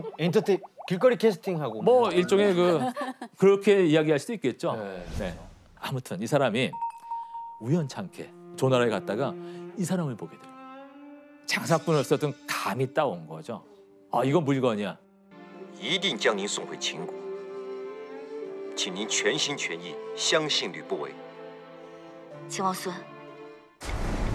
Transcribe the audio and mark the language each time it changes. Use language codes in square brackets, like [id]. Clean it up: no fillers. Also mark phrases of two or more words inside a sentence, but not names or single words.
[ko] 엔터테인 길거리 캐스팅하고 뭐 일종의 그렇게 이야기할 수도 있겠죠. 네. 네. 아무튼 이 사람이 우연찮게 조나라에 갔다가 이 사람을 보게 돼요. 장사꾼을 썼던 감이 따온 거죠. 이건 물건이야. [zh] 一定将您送回秦国，请您全心全意相信吕不韦。秦王孙，